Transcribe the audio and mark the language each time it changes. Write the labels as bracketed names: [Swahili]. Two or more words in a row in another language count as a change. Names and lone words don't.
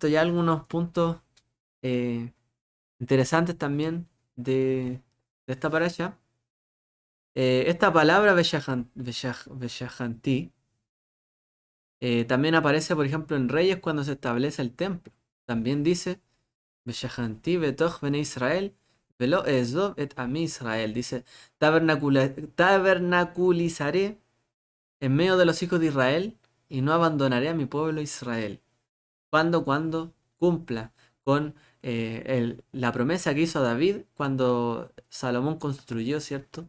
[Spanish] Ya algunos puntos eh, interesantes también de esta parasha. Esta palabra Veshahanti también aparece, por ejemplo, en Reyes cuando se establece el templo. También dice [Hebrew] ושכנתי בתוך בני ישראל ולא אעזוב את עמי ישראל. [Spanish] Dice, tabernaculizaré en medio de los hijos de Israel y no abandonaré a mi pueblo Israel. Cuando cumpla con la promesa que hizo David cuando Salomón construyó, ¿cierto?